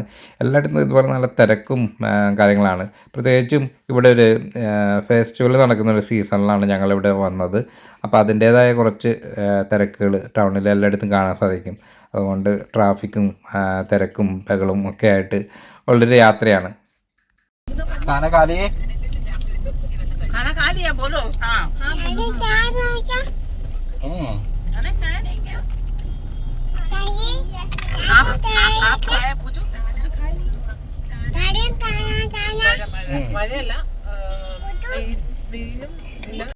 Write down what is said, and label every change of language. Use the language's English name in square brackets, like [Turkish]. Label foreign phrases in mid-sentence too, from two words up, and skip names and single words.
[Malayalam] എല്ലായിടത്തും ഇതുപോലെ നല്ല തിരക്കും കാര്യങ്ങളാണ്. പ്രത്യേകിച്ചും ഇവിടെ ഒരു ഫെസ്റ്റിവൽ നടക്കുന്ന ഒരു സീസണിലാണ് ഞങ്ങളിവിടെ വന്നത്. അപ്പോൾ അതിൻ്റേതായ കുറച്ച് തിരക്കുകൾ ടൗണിൽ എല്ലായിടത്തും കാണാൻ സാധിക്കും. അതുകൊണ്ട് ട്രാഫിക്കും തിരക്കും ബഹളവും ഒക്കെ ആയിട്ട് ഉള്ളൊരു യാത്രയാണ്. [Hindi] खाना खा लिए? खाना खा लिया, बोलो। हाँ खाना खाया नहीं क्या? आप खाया, पूछो खाया?